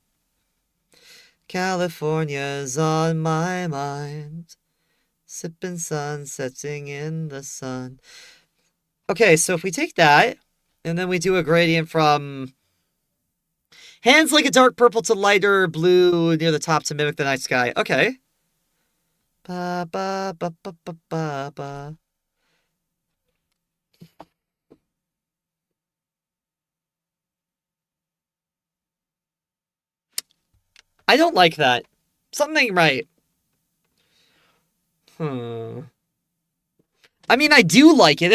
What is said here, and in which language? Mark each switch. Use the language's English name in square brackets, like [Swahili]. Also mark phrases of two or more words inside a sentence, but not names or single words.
[English] California's on my mind. Sipping sun, setting in the sun. Okay, so if we take that, and then we do a gradient from hands like a dark purple to lighter blue near the top to mimic the night sky. Okay. Ba ba ba ba ba ba ba. I don't like that. Something ain't right. I mean, I do like it.